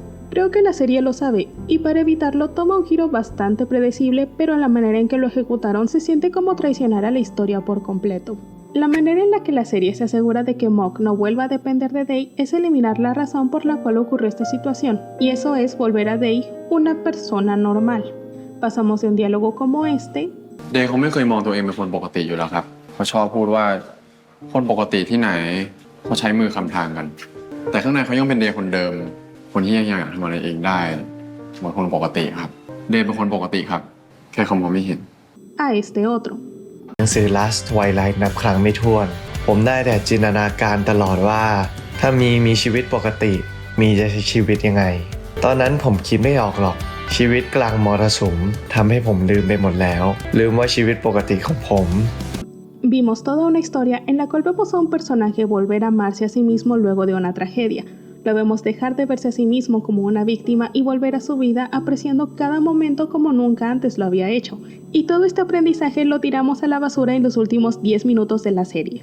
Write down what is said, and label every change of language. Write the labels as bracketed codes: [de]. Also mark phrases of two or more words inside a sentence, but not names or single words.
[es] Creo que la serie lo sabe, y para evitarlo toma un giro bastante predecible, pero la manera en que lo ejecutaron se siente como traicionar a la historia por completo. La manera en la que la serie se asegura de que Mog no vuelva a depender de Day es eliminar la razón por la cual ocurrió esta situación, y eso es volver a Day una persona normal. Pasamos de un diálogo como este. [th] เดย์เขาไม่เคยมองตัวเองเป็นคนปกติอยู่แล้วครับเขาชอบพูดว่าคนปกติที่ไหนเขาใช้มือคำทางกันแต่ข้างในเขายังเป็นเดย์คนเดิมคนที่ยังอยากทำอะไรเองได้เหมือนคนปกติครับเดย์เป็นคนปกติครับแค่เขามองไม่เห็น [es] a este otro. [th] หนังสือ Last Twilight นับครั้งไม่ถ้วนผมได้แต่จินตนาการตลอดว่าถ้ามีชีวิตปกติมีจะใช้ชีวิตยังไงตอนนั้นผมคิดไม่ออกหรอกชีวิตกลางมรสุมทำให้ผมลืมไปหมดแล้วลืมว่าชีวิตปกติของผม [es] Vimos toda una historia en la cual vemos a un personaje volver a amarse a sí mismo luego de una tragedia. Lo vemos dejar de verse a sí mismo como una víctima y volver a su vida apreciando cada momento como nunca antes lo había hecho. Y todo este aprendizaje lo tiramos a la basura en los últimos 10 minutos de la serie.